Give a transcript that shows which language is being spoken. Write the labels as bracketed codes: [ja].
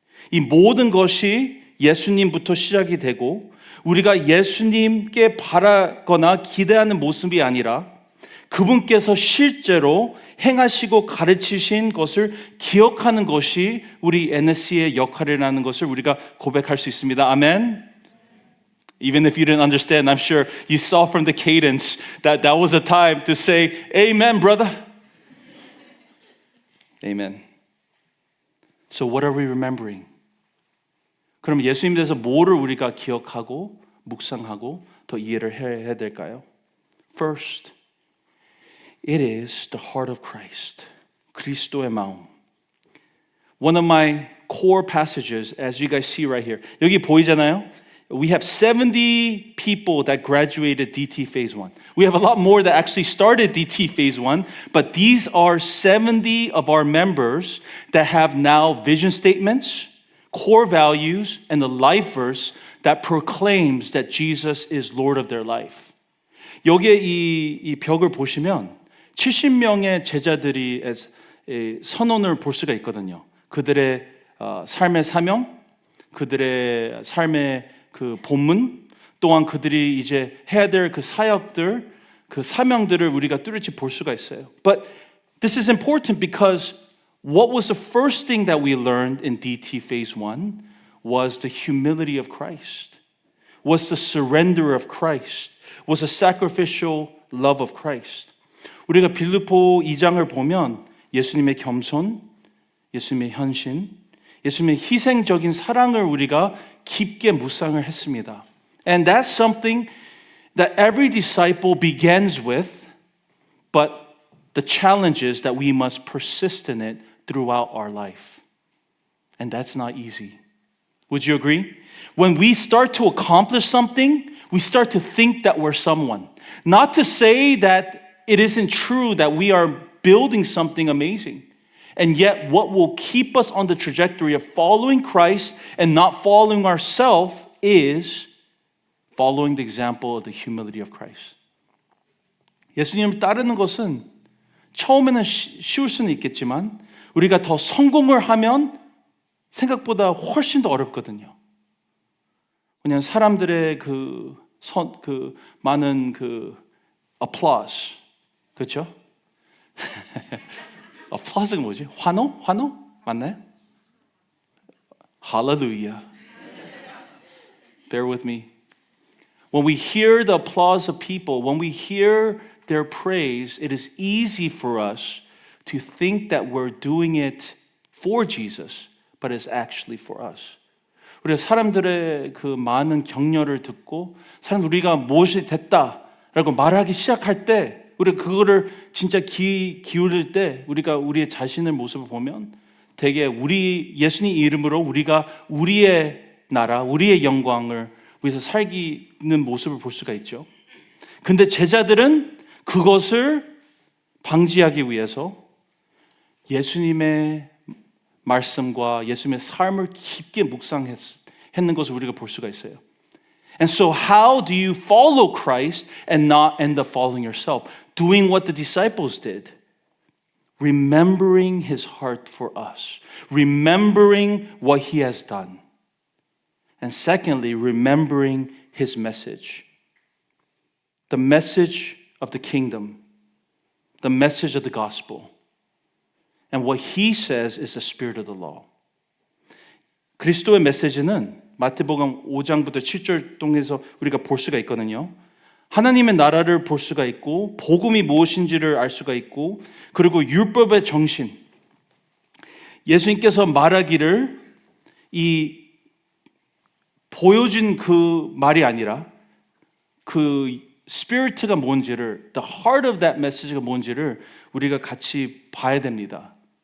[ko] 이 모든 것이 예수님부터 시작이 되고 우리가 예수님께 바라거나 기대하는 모습이 아니라 그분께서 실제로 행하시고 가르치신 것을 기억하는 것이 우리 NSC의 역할이라는 것을 우리가 고백할 수 있습니다. 아멘. [en] Even if you didn't understand, I'm sure you saw from the cadence that was a time to say, Amen, brother. Amen. So what are we remembering? [ko] 그럼 예수님에 대해서 뭐를 우리가 기억하고 묵상하고 더 이해를 해야 될까요? [en] First, it is the heart of Christ. [ko] 그리스도의 마음. [en] One of my core passages, as you guys see right here. [ko] 여기 보이잖아요? [en] we have 70 people that graduated DT Phase 1. We have a lot more that actually started DT Phase 1, but these are 70 of our members that have now vision statements, core values, and the life verse that proclaims that Jesus is Lord of their life. [ko] 여기에 이 벽을 보시면 70명의 제자들이 선언을 볼 수가 있거든요. 그들의 삶의 사명, 그들의 삶의 그 본문, 또한 그들이 이제 해야 될 그 사역들, 그 사명들을 우리가 뚜렷이 볼 수가 있어요. [en] But this is important because what was the first thing that we learned in DT Phase 1 was the humility of Christ, was the surrender of Christ, was the sacrificial love of Christ. [ko] 우리가 빌립보 2장을 보면 예수님의 겸손, 예수님의 헌신, 예수님의 희생적인 사랑을 우리가 깊게 묵상을 했습니다. [en] And that's something that every disciple begins with, but the challenge is that we must persist in it throughout our life. And that's not easy. Would you agree? When we start to accomplish something, we start to think that we're someone. Not to say that it isn't true that we are building something amazing. And yet, what will keep us on the trajectory of following Christ and not following ourselves is following the example of the humility of Christ. [ko] 예수님을 따르는 것은 처음에는 쉬울 수는 있겠지만 우리가 더 성공을 하면 생각보다 훨씬 더 어렵거든요. 왜냐하면 사람들의 그 많은 그 applause, 그렇죠? applause가 뭐지? 환호? 맞나요? [en] Hallelujah. Bear with me. When we hear the applause of people, when we hear their praise, it is easy for us to think that we're doing it for Jesus, but it's actually for us. [ko] 우리가 사람들의 그 많은 격려를 듣고 우리가 무엇이 됐다라고 말하기 시작할 때 우리가 그거를 진짜 기울일 때 우리가 우리의 자신의 모습을 보면 되게 우리 예수님 이름으로 우리가 우리의 나라, 우리의 영광을 위해서 살기는 모습을 볼 수가 있죠. 근데 제자들은 그것을 방지하기 위해서 예수님의 말씀과 예수님의 삶을 깊게 묵상했는 것을 우리가 볼 수가 있어요. [en] And so how do you follow Christ and not end up following yourself? Doing what the disciples did. Remembering his heart for us. Remembering what he has done. And secondly, remembering his message. The message of the kingdom. The message of the gospel. And what he says is the spirit of the law. [ko] 그리스도의 메시지는 마태복음 5장부터 7절 통해서 우리가 볼 수가 있거든요. 하나님의 나라를 볼 수가 있고 복음이 무엇인지를 알 수가 있고 그리고 율법의 정신. 예수님께서 말하기를 이 보여진 그 말이 아니라 그 스피리트가 뭔지를 [en] the heart of that message [ko] 가 뭔지를 우리가 같이 봐야 됩니다.